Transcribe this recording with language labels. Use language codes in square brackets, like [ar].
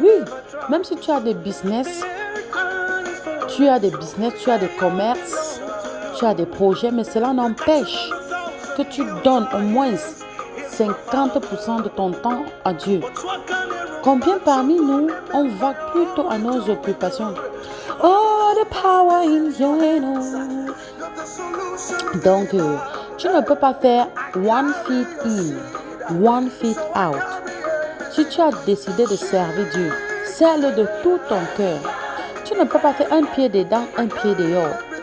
[fr] Oui, même si tu as des business, tu as des commerces, tu as des projets, mais cela n'empêche que tu donnes au moins 50% de ton temps à Dieu. Combien parmi nous, on va plutôt à nos occupations? [en] Oh, the power in your hand. [fr] Donc, tu ne peux pas faire [en] one feet in, one feet out. [fr] Si tu as décidé de servir Dieu, sers-le de tout ton cœur. Tu ne peux pas faire un pied dedans, un pied dehors.